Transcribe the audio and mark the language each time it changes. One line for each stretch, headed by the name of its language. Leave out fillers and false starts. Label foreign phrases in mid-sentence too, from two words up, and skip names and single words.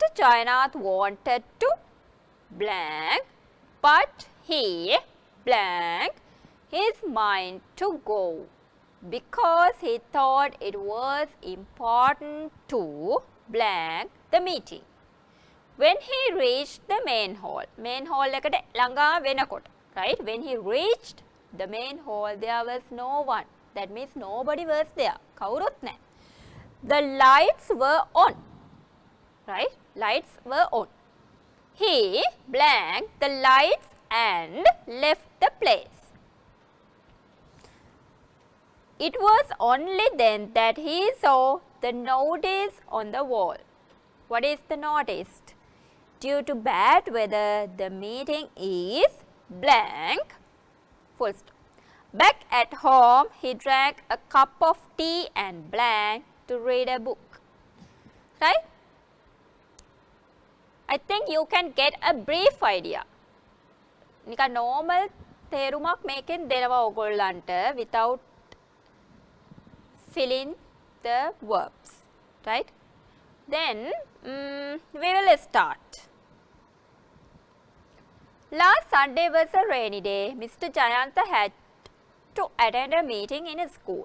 English: Jainath wanted to blank, but he blank his mind to go because he thought it was important to blank the meeting. When he reached the main hall
Sinhala: එකට ළඟා වෙනකොට,
English: right? When he reached the main hall, there was no one. That means nobody was there.
Sinhala: කවුරුත් නැහැ.
English: The lights were on. Right? Lights were on. He blanked the lights and left the place. It was only then that he saw the notice on the wall. What is the notice? Due to bad weather, the meeting is blank. Full stop. Back at home, he drank a cup of tea and blank to read a book. Right? I think you can get a brief idea.
Sinhala: නිකන් normal තේරුමක් මේකෙන් දෙනවා ඔයගොල්ලන්ට
English: without filling the verbs, right? Then we will start. Last Sunday was a rainy day. Mr. Jayantha had to attend a meeting in his school.